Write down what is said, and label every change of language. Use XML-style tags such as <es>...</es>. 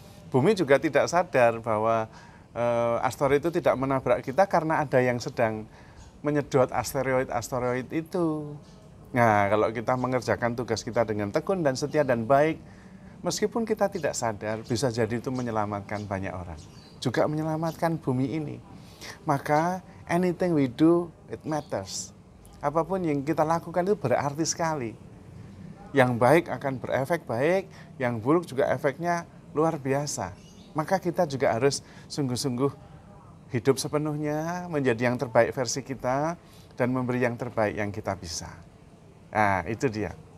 <id>Bumi juga tidak sadar bahwa asteroid itu tidak menabrak kita karena ada yang sedang menyedot asteroid itu. Nah, kalau kita mengerjakan tugas kita dengan tekun dan setia dan baik, meskipun kita tidak sadar, bisa jadi itu menyelamatkan banyak orang. Juga menyelamatkan bumi ini.</id> <en>Maka anything we do, it matters.</en> <id>Apapun yang kita lakukan itu berarti sekali. Yang baik akan berefek baik, yang buruk juga efeknya luar biasa. Maka kita juga harus sungguh-sungguh hidup sepenuhnya, menjadi yang terbaik versi kita, dan memberi yang terbaik yang kita bisa. Nah, itu dia.</id>